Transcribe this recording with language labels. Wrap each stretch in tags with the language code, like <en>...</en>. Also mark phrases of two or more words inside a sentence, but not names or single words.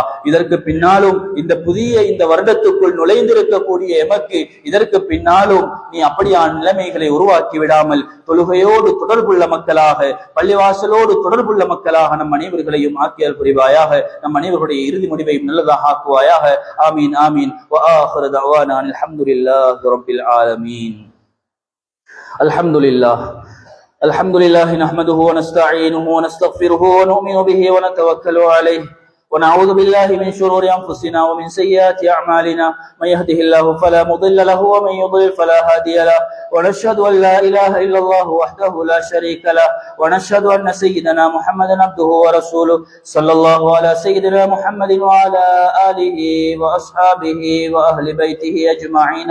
<ta>இதற்கு பின்னாலும் இந்த புதிய இந்த வருடத்துக்குள் நுழைந்திருக்கக்கூடிய எமக்கு இதற்கு பின்னாலும் நீ அப்படியான நிலைமைகளை உருவாக்கி விடாமல் தொழுகையோடு தொடர்புள்ள மக்களாக, பள்ளிவாசலோடு தொடர்புள்ள மக்களாக நம் அனைவர்களையும் ஆக்கியல் புரிவாயாக. நம் அனைவருடைய இறுதி முடிவையும் நல்லதாக ஆக்குவாயாக.</ta> <ar>ஆமீன் ஆமீன். وآخر دعوانا الحمد لله رب العالمين. الحمد لله الحمد لله نحمده ونستعينه ونستغفره ونؤمن به ونتوكل عليه ونعوذ بالله من شرور أنفسنا ومن سيئات أعمالنا، من يهده الله فلا مضل له ومن يضلل فلا هادي له، ونشهد أن لا إله إلا الله وحده لا شريك له، ونشهد أن سيدنا محمدا عبده ورسوله صلى الله على سيدنا محمد وعلى آله وأصحابه وأهل بيته أجمعين.</ar>